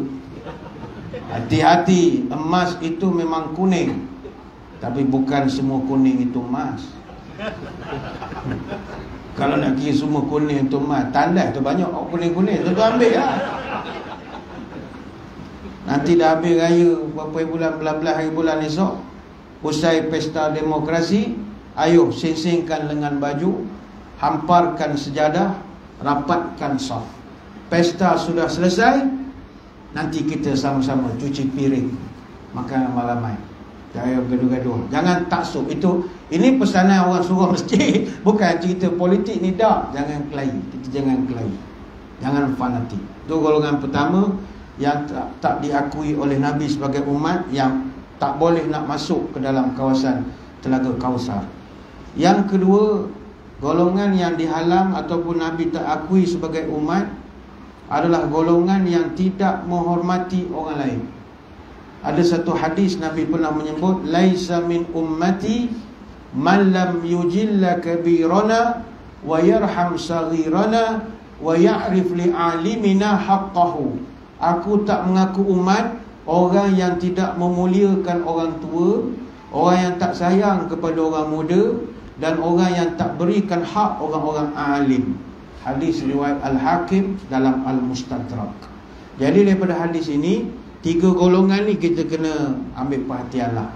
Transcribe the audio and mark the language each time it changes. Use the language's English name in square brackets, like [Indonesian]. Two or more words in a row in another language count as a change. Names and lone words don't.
[Malay] Hati-hati, emas itu memang kuning, tapi bukan semua kuning itu emas. Kalau nak kira semua kuning itu emas, tandai tu banyak kuning-kuning, tu ambil lah. Nanti dah habis raya berapa bulan, belas-belas hari bulan esok, usai pesta demokrasi, ayo sing-singkan lengan baju, hamparkan sejadah, rapatkan saf. Pesta sudah selesai, nanti kita sama-sama cuci piring, makan malamai. Jangan gaduh-gaduh, jangan taksub. Ini pesanan orang suruh masjid, bukan cerita politik ni dah. Jangan kelahi, kita jangan kelahi, jangan fanatik. Itu golongan pertama yang tak diakui oleh Nabi sebagai umat, yang tak boleh nak masuk ke dalam kawasan Telaga Kausar. Yang kedua, golongan yang dihalang ataupun Nabi tak akui sebagai umat adalah golongan yang tidak menghormati orang lain. Ada satu hadis Nabi pernah menyebut, [Arabic] ليس من أمتي من لم يجل كبيرنا ويرحم صغيرنا ويعرف لعالمنا حقه. [Malay] Aku tak mengaku umat orang yang tidak memuliakan orang tua, orang yang tak sayang kepada orang muda, dan orang yang tak berikan hak orang-orang alim. Hadis riwayat Al-Hakim dalam Al-Mustadrak. Jadi daripada hadis ini, 3 golongan ni kita kena ambil perhatian lah.